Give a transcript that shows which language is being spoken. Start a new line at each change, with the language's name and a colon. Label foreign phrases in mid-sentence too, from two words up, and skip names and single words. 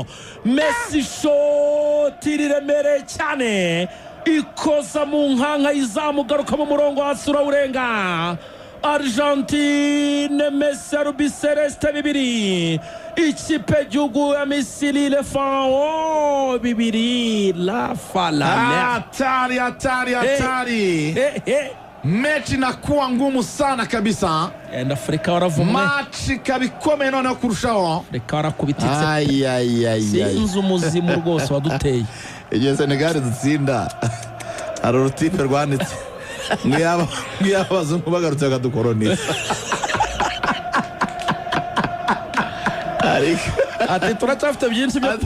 Kinyarwanda: Messi shoti riremereye cyane, ikoza mu nkanka y'izamu garuka mu murongo hasi urawurenga. Argentine Messi Rubi Celeste 2, ikipe y'igihugu ya Misiri Lefao 2.
Swahili: La fala hatari mechi inakuwa ngumu sana kabisa.
Kinyarwanda: Afrika waravumwe, machi kabikomeye noneho kurushaho. Afrika warakubititse. Sinzi umuzimu rwose waduteye. Igihe Senegal dutsinda hari urutipe rwanditse nk'iyabazungu bagarutse bakadukoloniza. Ati turacyafite byinshi